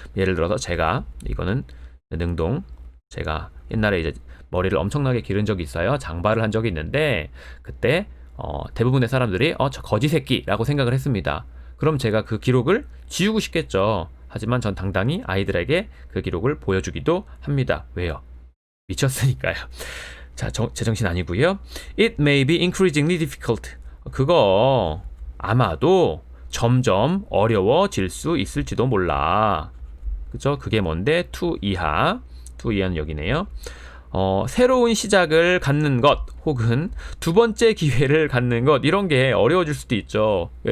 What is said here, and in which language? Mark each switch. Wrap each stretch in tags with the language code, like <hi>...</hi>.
<ko>예를 들어서 이거는 능동. 제가 옛날에 이제 머리를 엄청나게 기른 적이 있어요. 장발을 한 적이 있는데, 그때 대부분의 사람들이 저 거지 새끼라고 생각을 했습니다. 그럼 제가 그 기록을 지우고 싶겠죠. 하지만 전 당당히 아이들에게 그 기록을 보여주기도 합니다. 왜요? 미쳤으니까요. 자, 제정신 아니고요.</ko> <en>It may be increasingly difficult.</en> <ko>그거 아마도 점점 어려워질 수 있을지도 몰라. 그죠? 그게 뭔데? to 이하는 여기네요. 새로운 시작을 갖는 것, 혹은 두 번째 기회를 갖는 것, 이런 게 어려워질 수도 있죠.</ko>